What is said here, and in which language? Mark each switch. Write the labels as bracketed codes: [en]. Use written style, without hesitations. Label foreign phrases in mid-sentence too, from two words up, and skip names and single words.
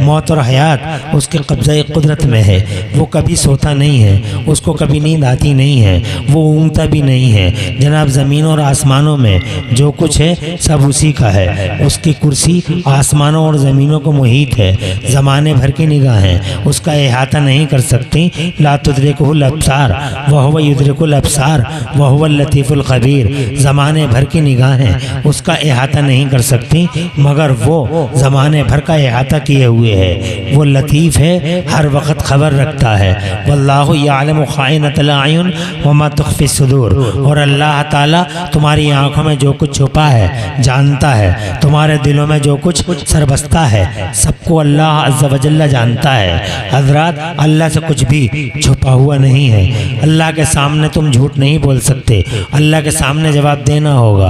[hi] मौत और हयात उसके कब्ज़े कुदरत में है। वो कभी सोता नहीं है, उसको कभी नींद आती नहीं है, वो ऊँगता भी नहीं है। जनाब ज़मीन और आसमानों में जो कुछ है सब उसी का है। उसकी कुर्सी आसमानों और ज़मीनों दुनिया को मुहीत है, ज़माने भर की निगाहें उसका अहाता नहीं कर सकती। [ar] لا تدركه الأبصار وهو يدرك الأبصار وهو اللطيف الخبير. [hi] ज़माने भर की निगाहें उसका अहाता नहीं कर सकती, मगर वो ज़माने भर का अहाता किए हुए है। वो लतीफ़ है, हर वक्त खबर रखता है। [ar] والله يعلم خائنة الأعين وما تخفي الصدور. [hi] और अल्लाह ताला तुम्हारी आँखों में जो कुछ छुपा है जानता है, तुम्हारे दिलों में जो कुछ सरबस्ता है सबको अल्लाह [ar] عز وجل [hi] जानता है। हज़रात, अल्लाह से कुछ भी छुपा हुआ नहीं है। अल्लाह के सामने तुम झूठ नहीं बोल सकते, अल्लाह के सामने जवाब देना होगा।